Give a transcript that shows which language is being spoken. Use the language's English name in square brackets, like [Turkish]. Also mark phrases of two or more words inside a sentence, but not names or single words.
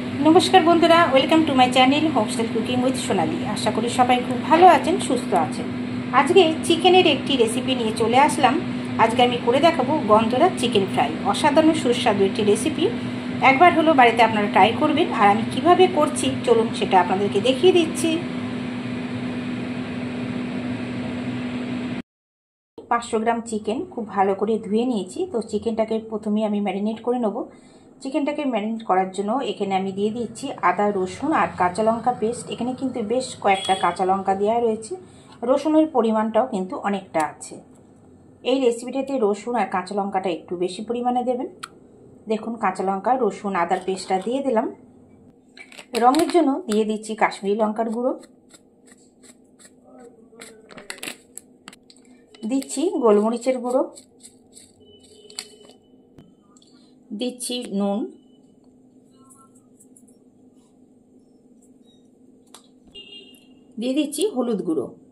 [Bangla] নমস্কার বন্ধুরা [English] welcome to my channel Homestyle Cooking with Sonali. [Bangla] আশা করি সবাই খুব ভালো আছেন সুস্থ আছেন। আজকে চিকেনের একটি রেসিপি নিয়ে চলে আসলাম। আজকে আমি করে দেখাবো গন্ধরা [English] chicken fry. [Bangla] অসাধারণ সুস্বাদু একটি রেসিপি। একবার হলো বাড়িতে আপনারা ট্রাই করবেন। আর আমি কিভাবে করছি চলুন সেটা আপনাদেরকে দেখিয়ে দিচ্ছি। 500 গ্রাম চিকেন খুব ভালো করে ধুয়ে নিয়েছি। তো চিকেনটাকে প্রথমে আমি ম্যারিনেট করে নেব। চিকেনটাকে ম্যারিনেট করার জন্য এখানে আমি দিয়ে দিচ্ছি আদা রসুন আর কাঁচা লঙ্কা পেস্ট। এখানে কিন্তু বেশ কয়েকটা কাঁচা লঙ্কা দেওয়া রয়েছে। রসুনের পরিমাণটাও কিন্তু অনেকটা আছে। এই রেসিপিটাতে রসুন আর কাঁচা লঙ্কাটা একটু বেশি পরিমাণে দেবেন। দেখুন কাঁচা লঙ্কা রসুন আদার পেস্টটা দিয়ে দিলাম। রঙের জন্য দিয়ে দিচ্ছি কাশ্মীরি লঙ্কার গুঁড়ো, দিচ্ছি গোলমরিচের গুঁড়ো, দিচ্ছি নুন, দিয়ে দিচ্ছি হলুদ গুঁড়ো।